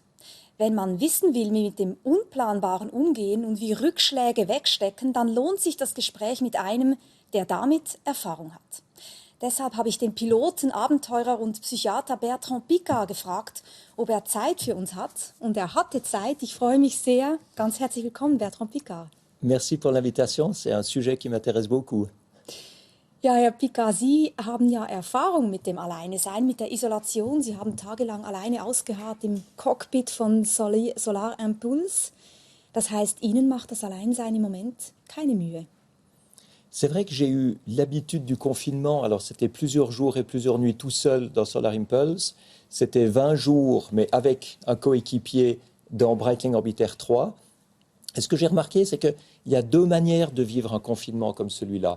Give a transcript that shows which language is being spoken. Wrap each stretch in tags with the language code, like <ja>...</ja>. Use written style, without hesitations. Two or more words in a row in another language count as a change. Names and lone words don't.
<de>Wenn man wissen will, wie mit dem Unplanbaren umgehen und wie Rückschläge wegstecken, dann lohnt sich das Gespräch mit einem, der damit Erfahrung hat. Deshalb habe ich den Piloten, Abenteurer und Psychiater Bertrand Piccard gefragt, ob er Zeit für uns hat. Und er hatte Zeit. Ich freue mich sehr. Ganz herzlich willkommen, Bertrand Piccard.</de> <fr>Merci pour l'invitation. C'est un sujet qui m'intéresse beaucoup.</fr> <de>Ja, Herr Piccard, Sie haben ja Erfahrung mit dem Alleine-Sein, mit der Isolation. Sie haben tagelang alleine ausgeharrt im Cockpit von Solar Impulse. Das heißt, Ihnen macht das Alleinsein im Moment keine Mühe.</de> <fr>C'est vrai que j'ai eu l'habitude du confinement. Alors, c'était plusieurs jours et plusieurs nuits tout seul dans Solar Impulse. C'était 20 jours, mais avec un coéquipier dans Breitling Orbiter 3. Et ce que j'ai remarqué, c'est qu'il y a deux manières de vivre un confinement comme celui-là.</fr>